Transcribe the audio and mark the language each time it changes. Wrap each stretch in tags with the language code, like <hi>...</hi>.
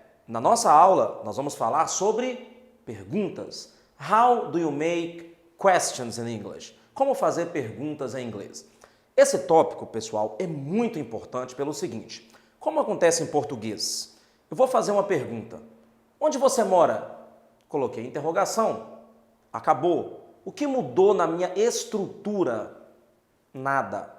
<pt>Na nossa aula, nós vamos falar sobre perguntas.</pt> <en>How do you make questions in English?</en> <pt>Como fazer perguntas em inglês? Esse tópico, pessoal, é muito importante pelo seguinte. Como acontece em português? Eu vou fazer uma pergunta. Onde você mora? Coloquei interrogação. Acabou. O que mudou na minha estrutura? Nada.</pt>